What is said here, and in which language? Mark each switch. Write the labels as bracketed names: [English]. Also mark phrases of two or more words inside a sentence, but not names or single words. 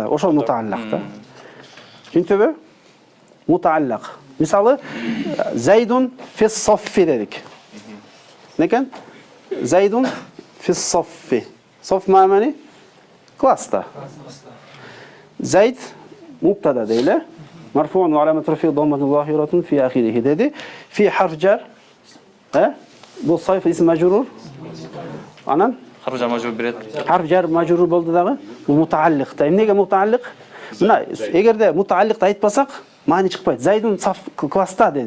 [Kyrgyz] Ошол мутааллак да. Түшүндүңбү? Мутааллак. Мисалы, [Arabic] زيد في الصف [Kyrgyz] дедик. Некен? [Arabic] زيد في الصف. [Kyrgyz] Софф маани? Класста. Зайд мубтада дейли. [Arabic] مرفوع وعلامة رفع ضمة ظاهرة في آخره деди. في حرف جر. Бул صف اسم مجرور. [Kyrgyz] Анан [Arabic] حرف جر مجرور [Kyrgyz] берет. [Arabic] حرف جر مجرور [Kyrgyz] болду дагы. Бул мутааллик. Эмнеге мутааллик? Мына, эгерде мутаалликты айтпасак, маани чыкпайт. [Arabic] زيد صف [Kyrgyz] класста деди.